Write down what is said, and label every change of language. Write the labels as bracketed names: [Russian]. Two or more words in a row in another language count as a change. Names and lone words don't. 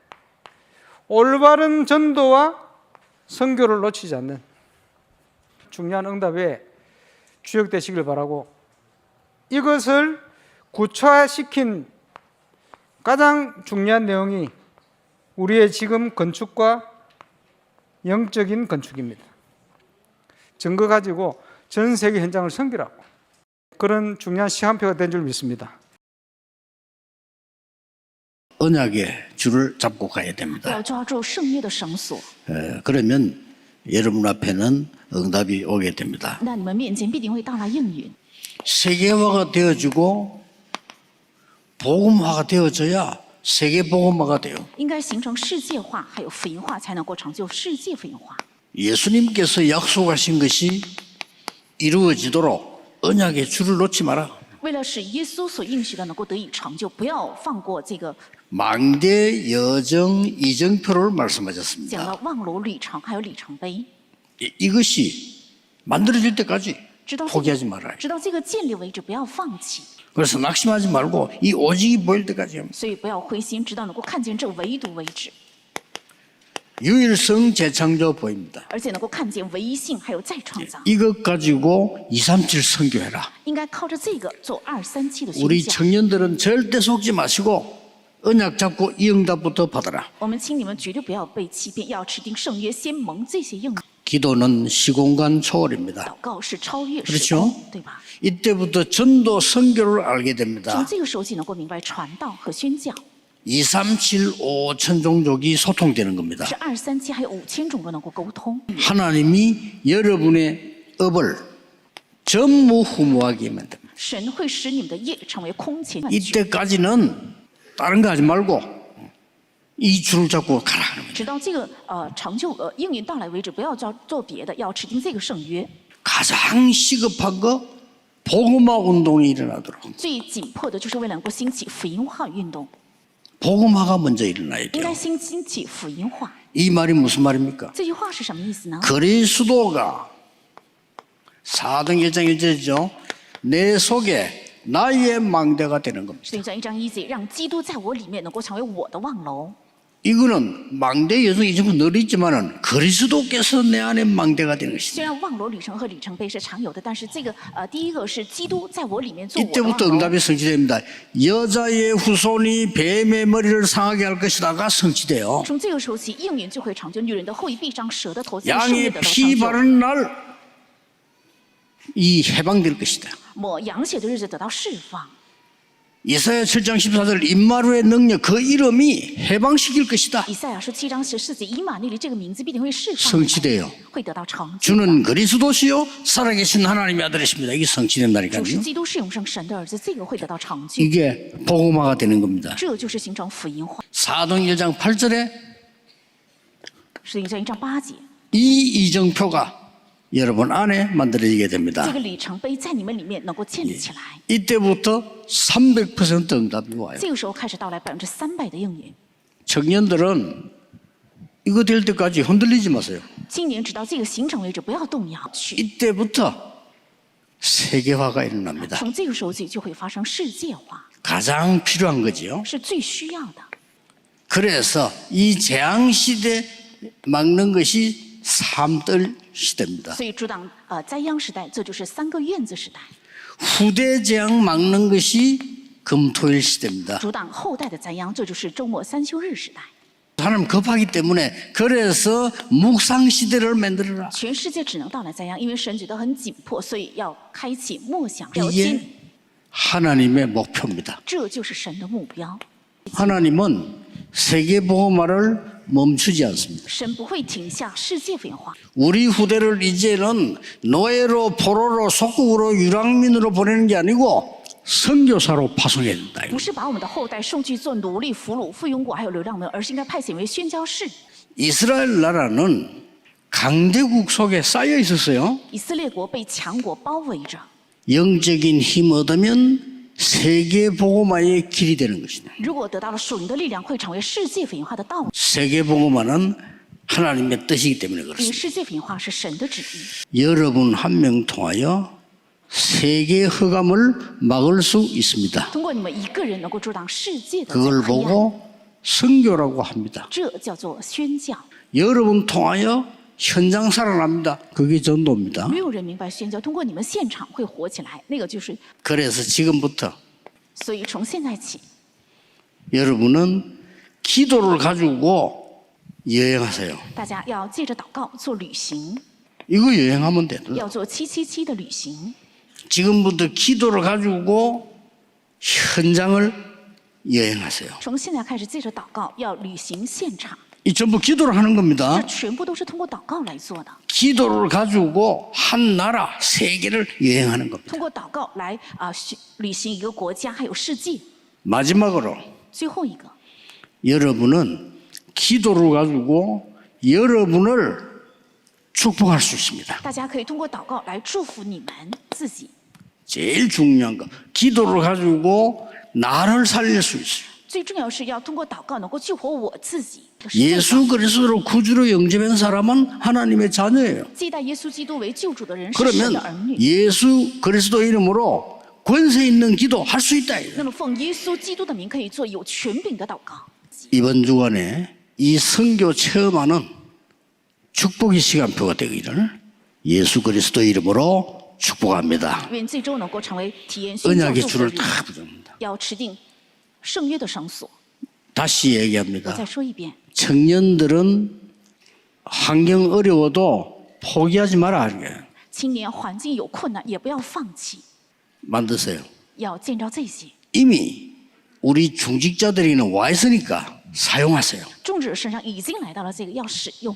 [Korean] 올바른 전도와 선교를 놓치지 않는 중요한 응답에 주역되시길 바라고, 이것을 구체화시킨 가장 중요한 내용이 우리의 지금 건축과 영적인 건축입니다. 증거 가지고 전 세계 현장을 섬기라고, 그런 중요한 시간표가 된 줄 믿습니다. 언약의 줄을 잡고 가야 됩니다. [Chinese] 要抓住圣约的绳索， [Korean] 그러면 여러분 앞에는 응답이 오게 됩니다. [Chinese] 那你们面前必定会到来应允。 [Korean] 세계화가 되어지고 복음화가 되어져야 세계 복음화가 돼요. [Chinese] 应该形成世界化，还有福音化，才能够成就世界福音化。 [Korean] 예수님께서 약속하신 것이 이루어지도록 언약의 줄을 놓지 마라. [Chinese] 为了使耶稣所应许的能够得以成就，不要放过这个 [Korean] 망대 여정 이정표를 [Chinese] 讲 [Korean] 말씀하셨습니다. [Chinese] 了望楼旅程，还有里程碑， [Korean] 이것이 만들어질 때까지 [Chinese] 直到 [Korean] 포기하지 말아요. [Chinese] 直到这个建立为止，不要放弃。 [Korean] 그래서 낙심하지 말고 이 오직이 보일 때까지 합니다. [Chinese] 所以不要灰心，直到能够看见这唯独为止， [Korean] 유일성 재창조 보입니다. [Chinese] 而且能够看见唯一性，还有再创造。 [Korean] 이것 가지고 237 선교해라. [Chinese] 应该靠着这个做237的宣 [Korean] 우리 [Chinese] 教。 [Korean] 청년들은 절대 속지 마시고 언약 잡고 이 응답부터 받아라. [Chinese] 我们请你们绝对不要被欺骗，要持定圣约，先蒙这些应许。 [Korean] 기도는 시공간 초월입니다. [Chinese] 祷告是超越 [Korean] 그렇죠 [Chinese] 时空，对吧？ [Korean] 이때부터 전도 선교를 알게 [Chinese] 从 [Korean] 됩니다. [Chinese] 这个时候起能够明白传道和宣教， [Korean] 237 5천 종족이 소통되는 겁니다. [Chinese] 是237还有5000种都能够沟通。 [Korean] 하나님이 여러분의 업을 전무후무하게 만듭니다. [Chinese] 神会使你们的业成为空前万举， [Korean] 이때까지는 다른 거 하지 말고 이 줄을 잡고 가라. [Chinese] 直到这个成就应允到来为止，不要做别的，要持定这个圣约。 [Korean] 가장 시급한 거 복음화 운동이 일어나도록. [Chinese] 最紧迫的就是为了能够兴起福音化运动， [Korean] 복음화가 먼저 일어나야 [Chinese] 应 [Korean] 돼요. [Chinese] 该兴起福音化。 [Korean] 이 말이 무슨 말입니까? [Chinese] 这句话是什么意思呢？ [Korean] 그리스도가 4등 1장 1절이죠. 내 속에 나의 망대가 되는 겁니다. [Chinese] 所以这1章1节，让基督在我里面能够成为我的望楼。 [Korean] 이거는 망대 여정 이정도 늘 있지만은 그리스도께서 내 안에 망대가 되는 [Chinese] 虽 [Korean] 것입니다. [Chinese] 然望楼旅程和里程碑是常有的，但是这个第一个是基督在我里面做我的 [Korean] 이때부터 [Chinese] 望楼。 [Korean] 응답이 성취됩니다. 여자의 후손이 뱀의 머리를 상하게 할 것이다가 성취돼요. [Chinese] 从这个时候起，应允就会成就，女人的后裔必伤蛇的头，在圣约 [Korean] 양의 [Chinese] 得到 [Korean] 피 [Chinese] 成就。 [Korean] 바르는 날 이 해방될 것이다. [Chinese] 抹羊血的日子得到释放。 [Korean] 이사야 7장 14절 임마루의 능력 그 이름이 해방시킬 것이다. [Chinese] 以赛亚书7章14节，以马内利这个名字必定会释放， [Korean] 성취돼요. [Chinese] 会得到成就。 [Korean] 주는 그리스도시요 살아계신 하나님의 아들이십니다. 이게 [Chinese] 主是 [Korean] 성취된다니까요. [Chinese] 基督，是永生神的儿子，这个会得到成就。 [Korean] 이게 복음화가 되는 겁니다. [Chinese] 这就是形成福音化。 [Korean] 사도행 1장 8절에 [Chinese] 使徒行传1章8节， [Korean] 이 이정표가 여러분 안에 만들어지게 됩니다. [Chinese] 这个里程碑在你们里面能够建立起来。 [Korean] 이때부터 300% 응답이 와요. [Chinese] 这个时候开始到来300%的应允。 [Korean] 청년들은 이거 될 때까지 흔들리지 마세요. [Chinese] 今年直到这个形成为止，不要动摇。 [Korean] 이때부터 세계화가 일어납니다. [Chinese] 从这个时候起就会发生世界化， [Korean] 가장 필요한 거지요. [Chinese] 是最需要的。 [Korean] 그래서 이 재앙 시대 막는 것이 삼들 시대입니다. [Chinese] 所以阻挡灾殃时代，这就是3个院子时代； [Korean] 후대 재앙 막는 것이 금토일 시대입니다. [Chinese] 阻挡后代的灾殃，这就是周末3休日时代。 [Korean] 하나님 급하기 때문에 그래서 묵상 시대를 만들어라. [Chinese] 全世界只能到来灾殃，因为神觉得很紧迫，所以要开启默想要经， [Korean] 이게 하나님의 목표입니다. [Chinese] 这就是神的目标。 [Korean] 하나님은 세계복음화를 멈추지 않습니다. [Chinese] 神不会停下世界文化， [Korean] 우리 후대를 이제는 노예로 포로로 속국으로 유랑민으로 보내는 게 아니고 선교사로 파송해야 된다. [Chinese] 不是把我们的后代送去做奴隶、俘虏、附庸国还有流浪们，而是应该派遣为宣教士。 [Korean] 이스라엘 나라는 강대국 속에 쌓여 있었어요. [Chinese] 以色列国被强国包围着， [Korean] 영적인 힘 얻으면 세계복음화의 길이 되는 것이다. [Chinese] 如果得到了属灵的力量，会成为世界文化的道路。 [Korean] 세계복음화는 하나님의 뜻이기 때문에 [Chinese] 因为 [Korean] 그렇습니다. [Chinese] 世界文化是神的旨意， [Korean] 여러분 한 명 통하여 세계 허감을 막을 수 있습니다. [Chinese] 通过你们一个人能够阻挡世界的 [Korean] 그걸 [Chinese] 黑暗， [Korean] 보고 선교라고 합니다. [Chinese] 这叫做宣教。 [Korean] 여러분 통하여 현장 살아납니다. 그게 전도입니다. [Chinese] 没有人明白宣教，通过你们现场会火起来，那个就是。 [Korean] 그래서 지금부터 [Chinese] 所以从现在起， [Korean] 여러분은 기도를 가지고 여행하세요. [Chinese] 大家要借着祷告做旅行， [Korean] 이거 여행하면 돼요. [Chinese] 要做777的旅行。 [Korean] 지금부터 기도를 가지고 현장을 여행하세요. [Chinese] 从现在开始，借着祷告要旅行现场， [Korean] 이 전부 기도를 하는 [Chinese] 这 [Korean] 겁니다. [Chinese] 全部都是通过祷告来做的。 [Korean] 기도를 가지고 한 나라, 세계를 여행하는 겁니다. [Chinese] 通过祷告来旅行一个国家还有世界。 [Korean] 마지막으로 [Chinese] 最后一个， [Korean] 여러분은 기도를 가지고 여러분을 축복할 수 있습니다. [Chinese] 大家可以通过祷告来祝福你们自己。 [Korean] 제일 중요한 거, 기도를 가지고 나를 살릴 수 있어요. [Chinese] 最重要是要通过祷告能够救活我自己的生命。 [Korean] 예수 그리스도로 구주로 영접한 사람은 하나님의 자녀예요. [Chinese] 接待耶稣基督为救主的人是神 [Korean] 그러면 [Chinese] 的儿女。 [Korean] 예수 그리스도 이름으로 권세 있는 기도 할 수 있다. [Chinese] 那么奉耶稣基督的名可以做有权柄的祷告。 [Korean] 이번 주간에 이 선교 체험하는 축복의 시간표가 되기를 예수 그리스도 이름으로 축복합니다. [Chinese] 愿这周能够成为体验宣教 [Korean] 언약의 [Chinese] 祝福 [Korean] 줄을 [Chinese] 的 [Korean] 다 [Chinese] 日， [Korean] 붙입니다. [Chinese] 要持定圣约的绳索。 [Korean] 다시 [Chinese] 我 [Korean] 얘기합니다. [Chinese] 再说一遍， [Korean] 청년들은 환경 어려워도 포기하지 마라. [Chinese] 青年环境有困难也不要放弃， [Korean] 만드세요. [Chinese] 要见着这些。 [Korean] 이미 우리 중직자들이는 와 있으니까 사용하세요. [Chinese] 众者身上已经来到了这个要使用。